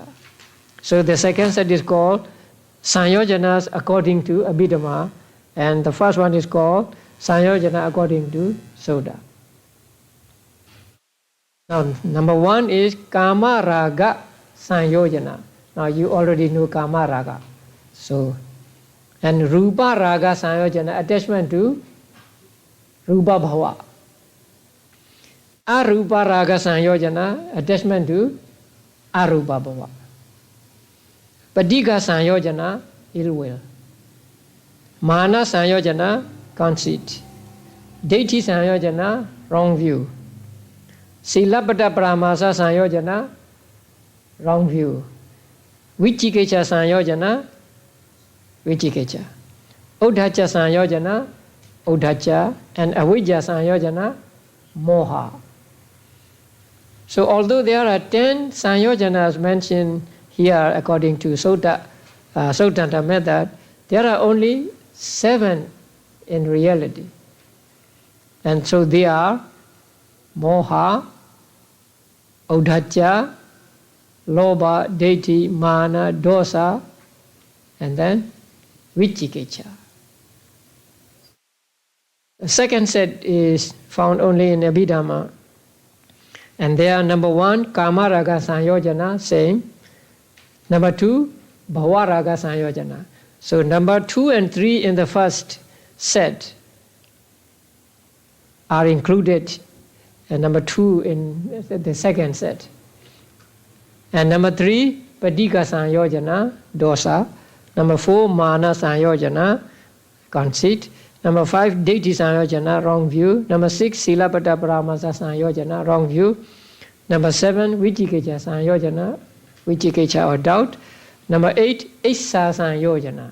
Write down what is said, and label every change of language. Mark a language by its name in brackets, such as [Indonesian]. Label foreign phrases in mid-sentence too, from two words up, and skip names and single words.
[English] So the second set is called saṅyojanas according to Abhidhamma, and the first one is called saṅyojana according to Sutta. Now, number 1 is [Pali] kama raga saṅyojana. [English] Now you already know [Pali] kama raga. [English] So, and [Pali] rupa raga saṅyojana, [English] attachment to [Pali] rupa bhava. Arupa raga saṅyojana, [English] attachment to [Pali] arupa bhava. Patigha saṅyojana, [English] ill will. [Pali] Mana saṅyojana, conceit. Ditthi saṅyojana, [English] wrong view. [Pali] Silabbata paramasa saṅyojana, [English] wrong view. [Pali] Vicikiccha saṅyojana, vicikiccha. Uddhacca saṅyojana, uddhacca. And avidya saṅyojana, moha. [English] So although there are 10 saṅyojanas mentioned here according to Suttanta method, there are only 7 in reality. And so they are [Pali] moha, uddhacca, lobha, ditthi, mana, dosa, [English] and then vicikiccha. The second set is found only in Abhidhamma. And there, number 1, [Pali] kama raga saṅyojana, [English] same. Number 2, [Pali] bhava raga saṅyojana. [English] So number 2 and 3 in the first set are included, and number 2 in the second set. And number 3, [Pali] patigha saṅyojana, dosa. [English] Number 4, [Pali] mana saṅyojana, [English] conceit. Number 5, [Pali] Deity Samyojana, [English] wrong view. Number 6, [Pali] Silapada Paramasa Samyojana, [English] wrong view. Number 7, [Pali] Vicikicca Samyojana, Vicikicca or doubt. [English] Number 8, [Pali] Issa Samyojana.